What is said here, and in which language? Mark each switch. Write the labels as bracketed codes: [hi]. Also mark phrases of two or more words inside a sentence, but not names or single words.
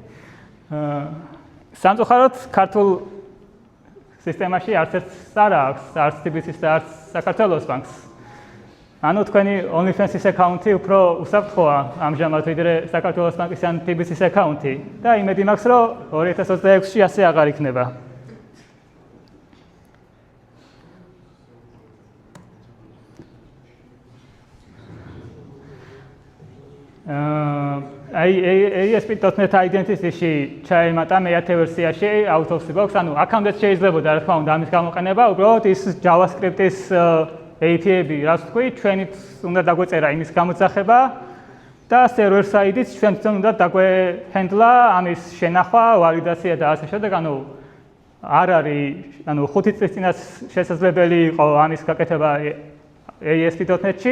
[ka] სამწუხაროდ ქართულ სისტემაში არც ერთს არ აქვს, არც TBC-ს და არც საქართველოს ბანკს. ანუ თქვენი OnlyFans-ის აკაუნთი უფრო უსაფრთხოა ამჟამად ვიდრე საქართველოს ბანკის ან TBC-ის აკაუნთი და იმედი მაქვს, რომ 2026-ში ასე აღარ იქნება. ASP.NET Identity-ში ჩაემატა მე-10 ვერსიაში [en] out of the box, [ka] ანუ აქამდეც შეიძლებოდა რა თქმა უნდა ამის გამოყენება, უბრალოდ ის JavaScript-ის API-ები, რაც თქვი, ჩვენით უნდა დაგვეწერა იმის გამოძახება და [en] server side- [ka] ით ჩვენ თვითონ უნდა დაგვეჰენდლა ამის შენახვა, ვალიდაცია და ასე შემდეგ, ანუ არ არის, ანუ 5 წლის წინაც შესაძლებელი იყო ამის გაკეთება ASP.NET-ში.